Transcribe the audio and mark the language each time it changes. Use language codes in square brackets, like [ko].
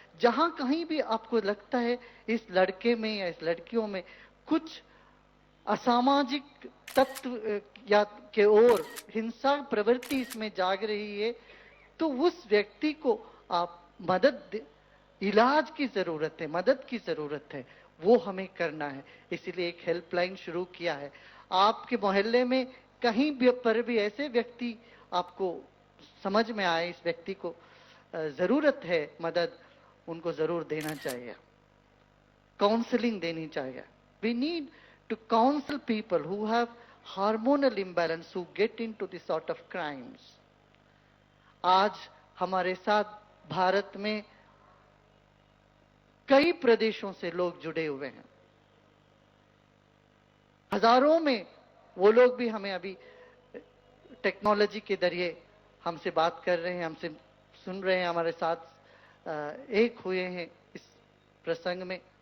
[hi] जहां कहीं भी आपको लगता है इस लड़के में या इस लड़कियों में कुछ असामाजिक तत्व या के ओर हिंसा प्रवृत्ति इसमें जाग रही है, तो उस व्यक्ति को आप मदद, इलाज की जरूरत है, मदद की जरूरत है, वो हमें करना है। इसीलिए एक हेल्पलाइन शुरू किया है। आपके मोहल्ले में कहीं भी पर भी ऐसे व्यक्ति आपको समझ में आए, इस व्यक्ति को जरूरत है मदद, उनको जरूर देना चाहिए, काउंसलिंग देनी चाहिए। [en] We need to counsel people who have hormonal imbalance, who get into this sort of crimes. [hi] आज हमारे साथ भारत में कई प्रदेशों से लोग जुड़े हुए हैं, हजारों में वो लोग भी हमें अभी टेक्नोलॉजी के जरिए हमसे बात कर रहे हैं, हमसे सुन रहे हैं, हमारे साथ एक हुए हैं इस प्रसंग में।